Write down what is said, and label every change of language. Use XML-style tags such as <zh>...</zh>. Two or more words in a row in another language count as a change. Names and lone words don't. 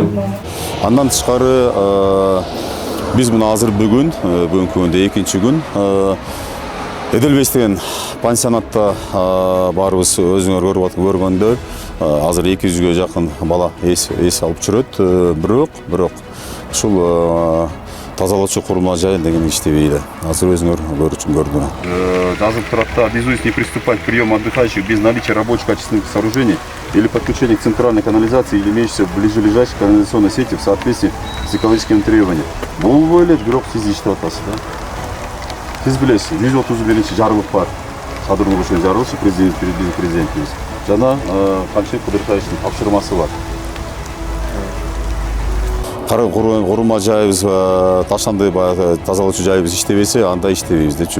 <ky>Андан тышкары биз мына азыр бүгүнкү күндө 2-чи күн Эделбейс деген пансионатта барыбыз өзүңөр көргөндөй азыр 200ге жакын бала эс алып жүрөт. Бирок ушул тазалоочу курма жай деген иштебейт. Азыр өзүңөр көрдүңөр. Жазып турат да,</ky> <ru>обязуюсь не приступать к приему отдыхающих без наличия рабочих качественных сооружений или подключения к центральной канализации или имеющейся ближайшей канализационной сети в соответствии с экологическими требованиями.</ru> <ky>Бул эле бирок сиз иштеп атасыз да. Сиз билесиз, 131 жарылык бар. Садыр Нурушевич жарылышы президентибиз. Жана Камшек Кудыртаевичтин тапшырмасы бар. Курма жайыбыз таштанды, тазалоочу жайыбыз иштебесе, анда иштебейбиз депчи.</ky>